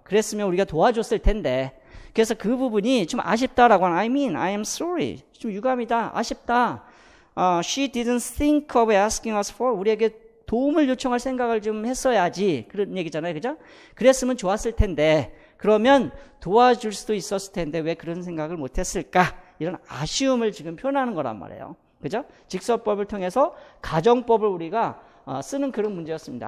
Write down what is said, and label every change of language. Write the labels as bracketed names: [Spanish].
[Korean] 그랬으면 우리가 도와줬을 텐데. 그래서 그 부분이 좀 아쉽다라고 하는 [English] I am sorry. [Korean] 좀 유감이다. 아쉽다. [English] She didn't think of asking us for. [Korean] 우리에게 도움을 요청할 생각을 좀 했어야지. 그런 얘기잖아요. 그죠? 그랬으면 좋았을 텐데. 그러면 도와줄 수도 있었을 텐데 왜 그런 생각을 못했을까? 이런 아쉬움을 지금 표현하는 거란 말이에요. 그죠? 직설법을 통해서 가정법을 우리가 쓰는 그런 문제였습니다.